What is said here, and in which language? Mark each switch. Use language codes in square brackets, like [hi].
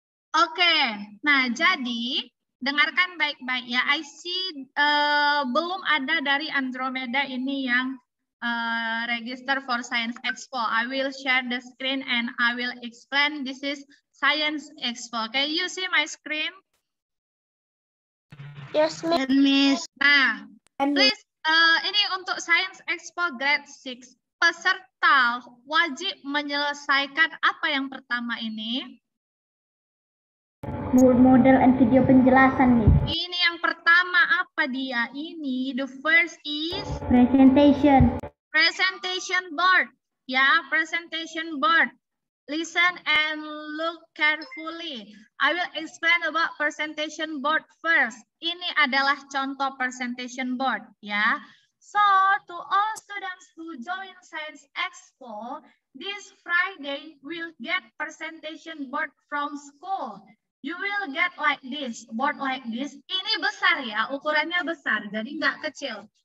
[id] Oke, nah jadi dengarkan baik-baik ya. [en] I see [id] belum ada dari Andromeda ini yang register for Science Expo. [en] I will share the screen and I will explain. This is Science Expo. Can you see my screen? Yes, Miss. [id] Nah, [en] please [id] ini untuk Science Expo Grade 6. Peserta wajib menyelesaikan apa yang pertama ini? [en] Model and video [id] penjelasan, [en] Miss. [id] Ini yang pertama apa dia? Ini [en] the first is Presentation. presentation board. Ya, presentation board. Listen and look carefully. I will explain about presentation board first. [id] Ini adalah contoh presentation board, ya. [en] So, to all students who join Science Expo, this Friday will get presentation board from school. You will get like this, board like this. [id] Ini besar ya, ukurannya besar, jadi nggak kecil.